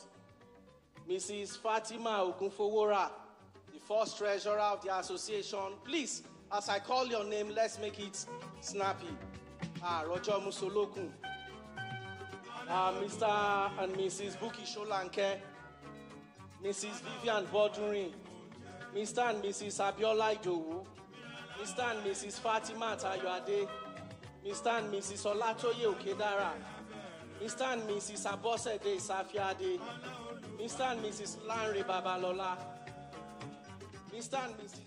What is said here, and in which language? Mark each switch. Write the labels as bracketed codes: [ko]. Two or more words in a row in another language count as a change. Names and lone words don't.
[en] Mrs. Fatima Ogunfowora, the first treasurer of the association. Please, as I call your name, let's make it snappy. Roger Musolokun. Mr. and Mrs. Buki Sholanke. Mrs. Vivian Bodurin. Mr. and Mrs. Abiola Idowu. Mr. and Mrs. Fatima Tayoade. Mr. and Mrs. Olatoye Okedara. Mr. and Mrs. Abosede Safiade. Mr. and Mrs. Lanre Babalola. Mr. and Mrs.